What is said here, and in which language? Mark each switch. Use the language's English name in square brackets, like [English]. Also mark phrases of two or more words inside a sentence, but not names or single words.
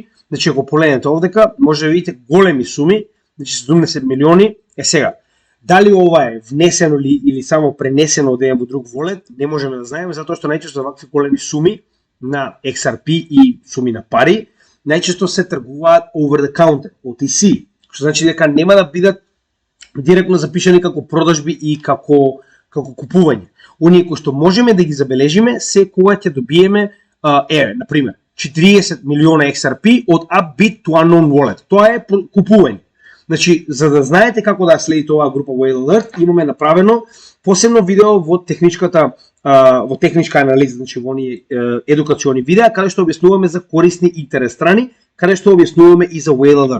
[Macedonian] Значи, ако погледнете овдека, може да видите големи суми, значи 70 милиони. Сега, дали ова е внесено ли или само пренесено од еден во друг волет, не можеме да знаеме, затоа што најчесто вакви големи суми на XRP и суми на пари, најчесто се тргуваат [English] over the counter, [Macedonian] OTC, што значи дека нема да бидат директно запишани како продажби и како купување. Оние кои што можеме да ги забележиме се кога ќе добиеме на пример 40 милиона XRP од [English] Upbit to Unknown Wallet. [Macedonian] Тоа е купување. Значи, за да знаете како да следите оваа група Whale Alert, имаме направено посебно видео во техничка анализа, значи во оние едукациони видеа, каде што објаснуваме за корисни интерес страни, каде што објаснуваме и за Whale Alert.